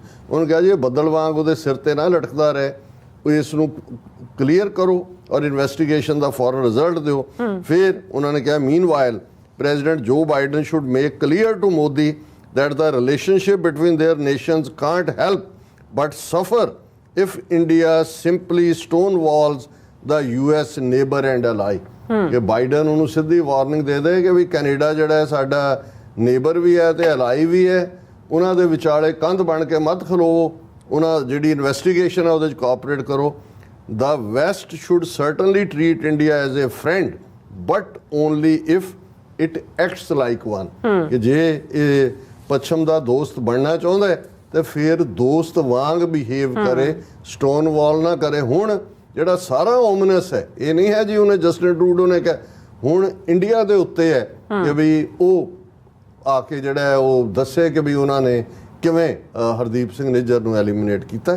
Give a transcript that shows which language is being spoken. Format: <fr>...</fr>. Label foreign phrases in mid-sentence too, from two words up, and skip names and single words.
<pa>ਉਹਨੇ ਕਿਹਾ ਜੀ ਇਹ ਬੱਦਲ ਵਾਂਗ ਉਹਦੇ ਸਿਰ ਤੇ ਨਾ ਲਟਕਦਾ ਰਹੇ, ਇਸ ਨੂੰ ਕਲੀਅਰ ਕਰੋ ਔਰ ਇਨਵੈਸਟੀਗੇਸ਼ਨ ਦਾ ਫੌਰਨ ਰਿਜ਼ਲਟ ਦਿਓ। ਫਿਰ ਉਹਨਾਂ ਨੇ ਕਿਹਾ</pa> <en>meanwhile President Joe Biden should make clear to Modi that the relationship between their nations can't help but suffer if India simply stonewalls the US neighbor and ally।</en> <pa>ਕਿ ਬਾਈਡਨ ਉਹਨੂੰ ਸਿੱਧੀ ਵਾਰਨਿੰਗ ਦੇ ਦੇ ਕਿ ਵੀ ਕੈਨੇਡਾ ਜਿਹੜਾ ਸਾਡਾ ਨੇਬਰ ਵੀ ਹੈ ਤੇ ਅਲਾਈ ਵੀ ਹੈ, ਉਹਨਾਂ ਦੇ ਵਿਚਾਲੇ ਕੰਧ ਬਣ ਕੇ ਮਤ ਖਲੋਵੋ, ਉਹਨਾਂ ਜਿਹੜੀ ਇਨਵੈਸਟੀਗੇਸ਼ਨ ਹੈ ਉਹਦੇ 'ਚ ਕੋਆਪਰੇਟ ਕਰੋ।</pa> <en>The West should certainly treat India as a friend but only if it acts like one।</en> <pa>ਕਿ ਜੇ ਇਹ ਪੱਛਮ ਦਾ ਦੋਸਤ ਬਣਨਾ ਚਾਹੁੰਦਾ ਹੈ ਤੇ ਫਿਰ ਦੋਸਤ ਵਾਂਗ ਬਿਹੇਵ ਕਰੇ, ਸਟੋਨ ਵਾਲ ਨਾ ਕਰੇ। ਹੁਣ ਜਿਹੜਾ ਸਾਰਾ ਓਮਨਸ ਹੈ, ਇਹ ਨਹੀਂ ਹੈ ਜੀ ਉਹਨੇ ਜਸਟਿਨ ਟਰੂਡੋ ਨੇ ਕਿਹਾ, ਹੁਣ ਇੰਡੀਆ ਦੇ ਉੱਤੇ ਹੈ ਕਿ ਵੀ ਉਹ ਆ ਕੇ ਜਿਹੜਾ ਹੈ ਉਹ ਦੱਸੇ ਕਿ ਵੀ ਉਹਨਾਂ ਨੇ ਕਿਵੇਂ ਹਰਦੀਪ ਸਿੰਘ ਨਿੱਜਰ ਨੂੰ ਐਲੀਮੀਨੇਟ ਕੀਤਾ।</pa>